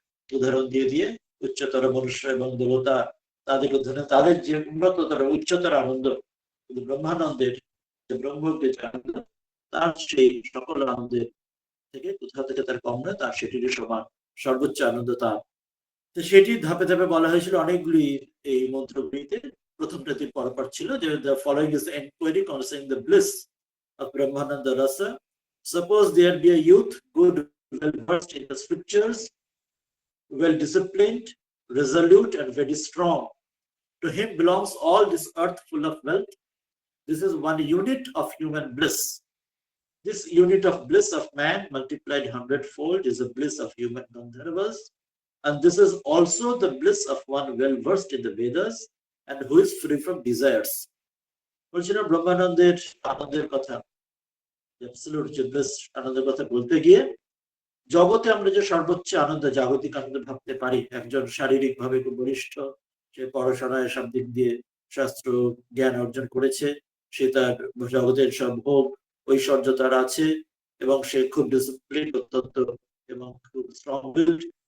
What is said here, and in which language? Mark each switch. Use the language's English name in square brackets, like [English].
[Bangla] উদাহরণ দিয়ে দিয়ে উচ্চতর মনুষ্য এবং দেবতা তাদের উদাহরণে তাদের যে উন্নততর উচ্চতর আনন্দ, ব্রহ্মানন্দের যে ব্রহ্মকে যে আনন্দ, তার সেই সকল আনন্দের থেকে কোথাও থেকে তার কম নয়, তার সেটিরই সমান সর্বোচ্চ আনন্দ তার। তো সেটি ধাপে ধাপে বলা হয়েছিল অনেকগুলি এই মন্ত্রগুলিতে। প্রথমটাতে পরপর ছিল যে [English] the following is the enquiry concerning the bliss of Brahmananda Rasa. Suppose there be a youth, good, well versed in the scriptures, well disciplined, resolute, and very strong. To him belongs all this earth full of wealth. This is one unit of human bliss. This unit of bliss of man multiplied 100-fold is the bliss of human Gandharvas. And this is also the bliss of one well versed in the Vedas and who is free from desires. [Bangla] বলছিলাম ব্রহ্মানন্দের আনন্দের কথা, absolute যে bliss আনন্দের কথা বলতে গিয়ে জগতে আমরা যে সর্বোচ্চ আনন্দ, জাগতিক আনন্দ ভাবতে পারি, একজন শারীরিক ভাবে খুব বলিষ্ঠ, সে পড়াশোনায় সব দিক দিয়ে শাস্ত্র জ্ঞান অর্জন করেছে, সে তার জগতের সব ভোগ ঐশ্বর্য তার আছে এবং সে খুব ডিসিপ্লিন, অত্যন্ত এবং খুব স্ট্রং বিল্ড,